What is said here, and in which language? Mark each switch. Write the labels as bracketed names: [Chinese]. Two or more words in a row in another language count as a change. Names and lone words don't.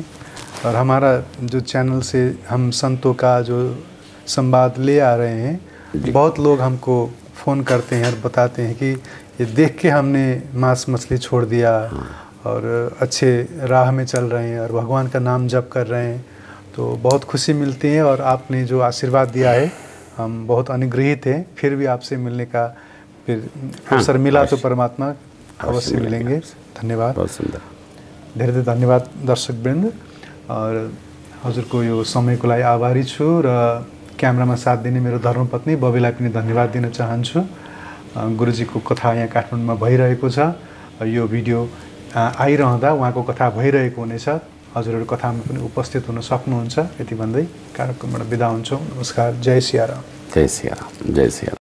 [Hindi] और हमारा जो चैनल से हम संतों का जो संवाद ले आ रहे हैं, बहुत लोग हमको फ़ोन करते हैं और बताते हैं कि ये देख के हमने मांस मछली छोड़ दिया और अच्छे राह में चल रहे हैं और भगवान का नाम जप कर रहे हैं, तो बहुत खुशी मिलती है। और आपने जो आशीर्वाद दिया है, हम बहुत अनुग्रहित हैं। फिर भी आपसे मिलने का फिर अवसर मिला तो परमात्मा अवश्य मिलेंगे। धन्यवाद, बहुत सुंदर, [Nepali] धेरै धन्यवाद दर्शकवृन्द। और हजुरको यो समयको लागि आभारी छु र क्यामेरामा साथ दिने मेरो धर्मपत्नी बबीलाई पनि धन्यवाद दिन चाहन्छु। गुरुजीको कथा यहाँ काठमाडौँमा भइरहेको छ, यो भिडियो आइरहँदा उहाँको कथा भइरहेको हुनेछ। हजुरहरू कथामा पनि उपस्थित हुन सक्नुहुन्छ। यति भन्दै कार्यक्रमबाट बिदा हुन्छौँ। नमस्कार, जय सियाराम। जय सियाराम, जय सियाराम।